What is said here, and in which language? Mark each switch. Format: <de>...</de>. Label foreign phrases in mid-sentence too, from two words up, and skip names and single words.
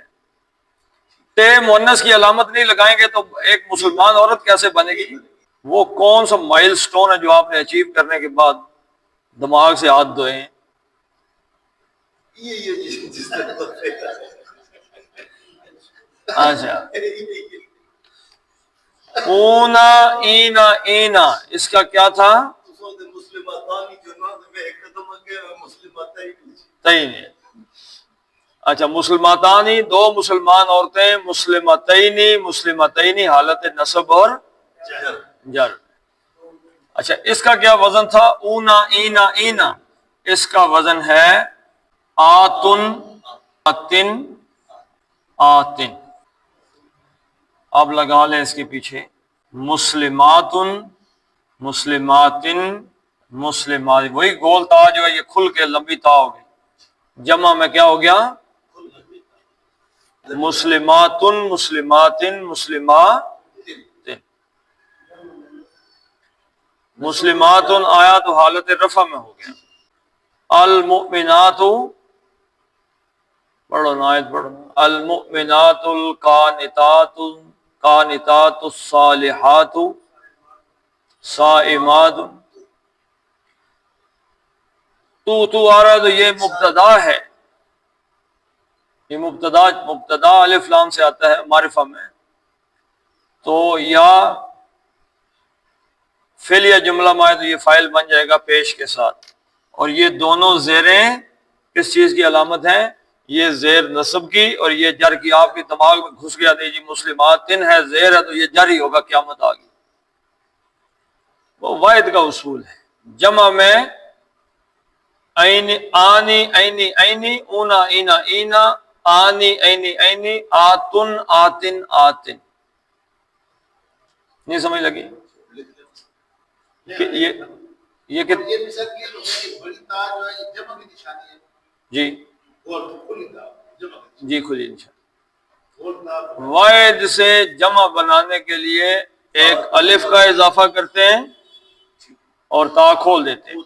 <ur>تے مؤنث کی علامت نہیں لگائیں گے تو ایک مسلمان عورت کیسے بنے گی؟ وہ کون سا مائل سٹون ہے جو آپ نے اچیو کرنے کے بعد دماغ سے ہاتھ دھوئے ہیں؟ اچھا،</ur> <ar>اونا اینا اینا،</ar> <ur>اس کا کیا تھا؟ تین. اچھا، مسلماتانی دو مسلمان عورتیں،</ur> <ar>مسلمتینی مسلمتینی</ar> <ur>حالت نصب اور جر. اچھا، اس کا کیا وزن تھا؟</ur> <ar>اونا اینا اینا.</ar> <ur>اس کا وزن ہے</ur> <ar>آتن آتن آتن.</ar> <ur>اب لگا لیں اس کے پیچھے</ur> <ar>مسلماتن مسلماتن مسلمات.</ar> <ur>وہی گول تا جو ہے یہ کھل کے لمبی تا ہو گئی. جمع میں کیا ہو گیا؟</ur> <ar>مسلماتن مسلماتن مسلماتن.</ar> <ur>مسلماتن آیا تو حالت رفع میں ہو گیا. المؤمنات، پڑھو آیت پڑھو.</ur> <ar>المؤمنات القانتات قانتات الصالحات صائمات.</ar> <ur>تو آ رہا ہے تو یہ مبتدا ہے. یہ مبتدا الف لام سے آتا ہے معرفہ میں. تو یا فعل یا جملہ میں آئے تو یہ فاعل بن جائے گا پیش کے ساتھ. اور یہ دونوں زیریں کس چیز کی علامت ہیں؟ یہ زیر نصب کی اور یہ جر کی. آپ کے دماغ میں گھس گیا نہیں جی مسلماتن ہے زیر ہے تو یہ جر ہی ہوگا، قیامت آ گئی. وہ واحد کا اصول ہے. جمع میں</ur> <ar>عین آنی عینی عینی اونا اینا اینا آنی عینی عینی آتن آتن آتن.</ar> <ur>نہیں سمجھ لگی کہ یہ کہ جی جی کھلی نشانی. واحد سے جمع بنانے کے لیے ایک الف کا اضافہ کرتے ہیں اور تا کھول دیتے ہیں.</ur>